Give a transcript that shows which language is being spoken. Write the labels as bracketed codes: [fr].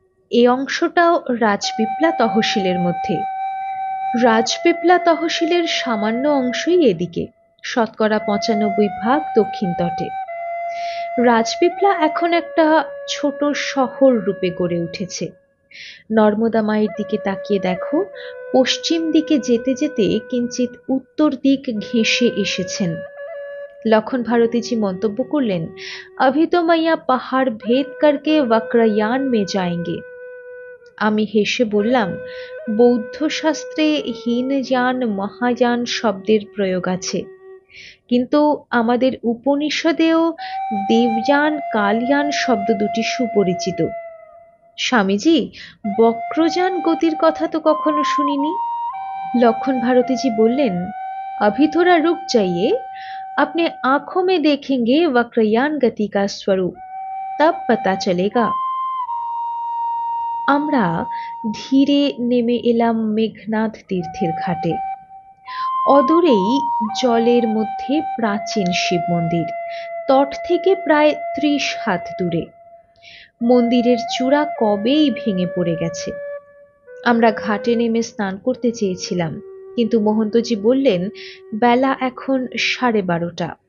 [bn] এই অংশটাও রাজপিপলা তহসিলের মধ্যে। রাজপিপলা তহসিলের সামান্য অংশই এদিকে, শতকরা ৯৫% দক্ষিণ তটে। রাজপিপলা এখন একটা ছোট শহর রূপে গড়ে উঠেছে। নর্মদা মায়ের দিকে তাকিয়ে দেখো, পশ্চিম দিকে যেতে যেতে কিঞ্চিত উত্তর দিক ঘেঁষে এসেছেন। লক্ষণ ভারতীজি মন্তব্য করলেন, [hi] अभी तो मैया पहाड़ भेद करके वक्रयान में जाएंगे। [bn] আমি হেসে বললাম, বৌদ্ধ শাস্ত্রে হীনযান মহাযান শব্দের প্রয়োগ আছে, কিন্তু আমাদের উপনিষদেও দেবযান কালযান শব্দ দুটি সুপরিচিত। স্বামীজি, বক্রযান গতির কথা তো কখনো শুনিনি। লক্ষণ ভারতীজি বললেন, [hi] अभी थोड़ा रुक जाइए, अपने आंखों में देखेंगे वक्रयान गति का स्वरूप, तब पता चलेगा। [bn] আমরা ধীরে নেমে এলাম মেঘনাদ তীর্থের ঘাটে। অদূরেই জলের মধ্যে প্রাচীন শিব মন্দির, তট থেকে প্রায় ৩০ হাত দূরে। মন্দিরের চূড়া কবেই ভেঙে পড়ে গেছে। আমরা ঘাটে নেমে স্নান করতে চেয়েছিলাম, কিন্তু মহন্তজি বললেন বেলা এখন 12:30।